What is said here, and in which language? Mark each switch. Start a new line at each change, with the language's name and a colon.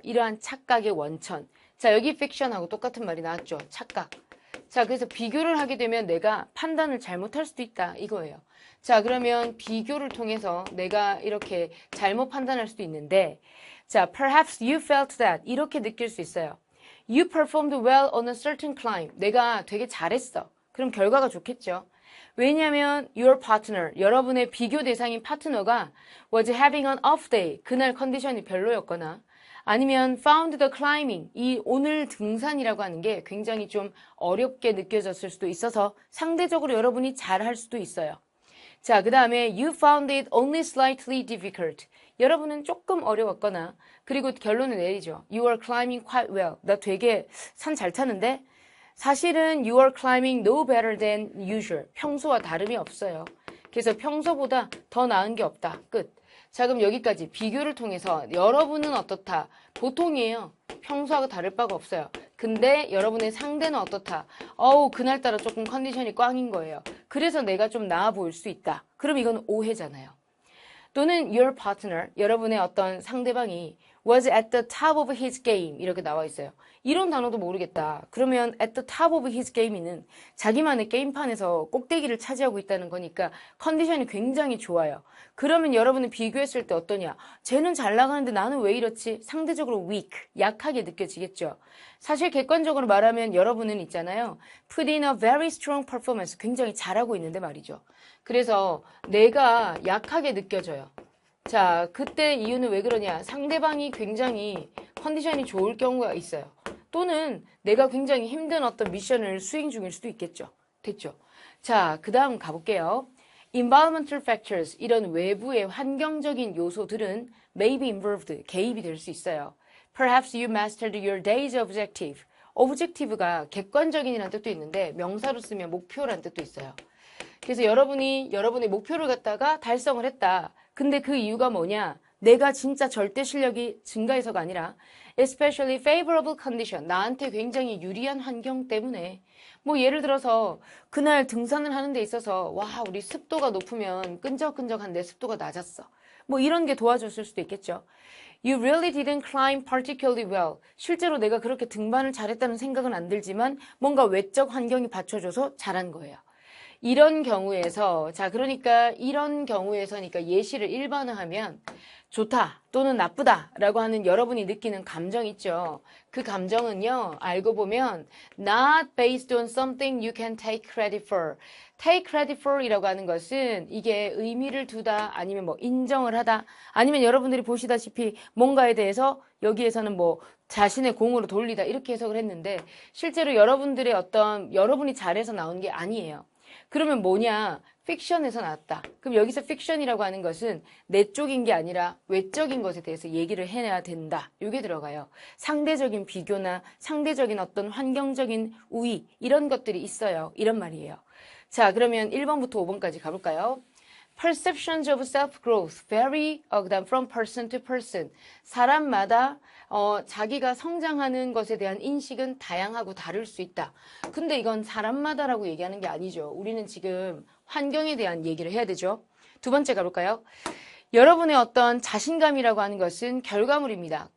Korean: 이러한 착각의 원천. 자, 여기 픽션하고 똑같은 말이 나왔죠. 착각. 자, 그래서 비교를 하게 되면 내가 판단을 잘못할 수도 있다. 이거예요. 자, 그러면 비교를 통해서 내가 이렇게 잘못 판단할 수도 있는데 자,
English: perhaps you felt that
Korean: 이렇게 느낄 수 있어요.
English: You performed well on a certain climb.
Korean: 내가 되게 잘했어. 그럼 결과가 좋겠죠. 왜냐하면
English: your partner,
Korean: 여러분의 비교 대상인 파트너가
English: was having an off day.
Korean: 그날 컨디션이 별로였거나 아니면
English: found the climbing.
Korean: 이 오늘 등산이라고 하는 게 굉장히 좀 어렵게 느껴졌을 수도 있어서 상대적으로 여러분이 잘할 수도 있어요. 자, 그 다음에
English: you found it only slightly difficult.
Korean: 여러분은 조금 어려웠거나 그리고 결론을 내리죠.
English: You are climbing quite well.
Korean: 나 되게 산 잘 타는데 사실은
English: you are climbing no better than usual.
Korean: 평소와 다름이 없어요. 그래서 평소보다 더 나은 게 없다. 끝. 자, 그럼 여기까지 비교를 통해서 여러분은 어떻다? 보통이에요. 평소하고 다를 바가 없어요. 근데 여러분의 상대는 어떻다? 그날따라 조금 컨디션이 꽝인 거예요. 그래서 내가 좀 나아 보일 수 있다. 그럼 이건 오해잖아요. 또는
English: your partner,
Korean: 여러분의 어떤 상대방이
English: was at the top of his game
Korean: 이렇게 나와 있어요. 이런 단어도 모르겠다. 그러면
English: at the top of his game
Korean: 는 자기만의 게임판에서 꼭대기를 차지하고 있다는 거니까 컨디션이 굉장히 좋아요. 그러면 여러분은 비교했을 때 어떠냐? 쟤는 잘 나가는데 나는 왜 이렇지? 상대적으로 weak, 약하게 느껴지겠죠. 사실 객관적으로 말하면 여러분은 있잖아요.
English: put in a very strong performance,
Korean: 굉장히 잘하고 있는데 말이죠. 그래서 내가 약하게 느껴져요. 자, 그때 이유는 왜 그러냐? 상대방이 굉장히 컨디션이 좋을 경우가 있어요. 또는 내가 굉장히 힘든 어떤 미션을 수행 중일 수도 있겠죠. 됐죠? 자, 그 다음 가볼게요.
English: Environmental factors,
Korean: 이런 외부의 환경적인 요소들은
English: may be involved,
Korean: 개입이 될 수 있어요.
English: Perhaps you mastered your day's objective.
Korean: objective가 객관적인이라는 뜻도 있는데 명사로 쓰면 목표라는 뜻도 있어요. 그래서 여러분이 여러분의 목표를 갖다가 달성을 했다. 근데 그 이유가 뭐냐? 내가 진짜 절대 실력이 증가해서가 아니라
English: especially favorable condition,
Korean: 나한테 굉장히 유리한 환경 때문에 뭐 예를 들어서 그날 등산을 하는 데 있어서 와 우리 습도가 높으면 끈적끈적한데 습도가 낮았어. 뭐 이런 게 도와줬을 수도 있겠죠.
English: You really didn't climb particularly well.
Korean: 실제로 내가 그렇게 등반을 잘했다는 생각은 안 들지만 뭔가 외적 환경이 받쳐줘서 잘한 거예요. 이런 경우에서 자 그러니까 이런 경우에서니까 예시를 일반화하면 좋다 또는 나쁘다 라고 하는 여러분이 느끼는 감정 있죠. 그 감정은요 알고 보면
English: not based on something you can take credit for. take credit for
Korean: 이라고 하는 것은 이게 의미를 두다 아니면 뭐 인정을 하다 아니면 여러분들이 보시다시피 뭔가에 대해서 여기에서는 뭐 자신의 공으로 돌리다 이렇게 해석을 했는데 실제로 여러분들의 어떤 여러분이 잘해서 나온 게 아니에요. 그러면 뭐냐? 픽션에서 나왔다. 그럼 여기서 픽션이라고 하는 것은 내적인 게 아니라 외적인 것에 대해서 얘기를 해야 된다. 이게 들어가요. 상대적인 비교나 상대적인 어떤 환경적인 우위 이런 것들이 있어요. 이런 말이에요. 자, 그러면 1번부터 5번까지 가볼까요?
English: Perceptions of self-growth vary from person to person.
Korean: 사람마다 자기가 성장하는 것에 대한 인식은 다양하고 다를 수 있다. 근데 이건 사람마다라고 얘기하는 게 아니죠. 우리는 지금 환경에 대한 얘기를 해야 되죠. 두 번째 가볼까요? 여러분의 어떤 자신감이라고 하는 것은 결과물입니다.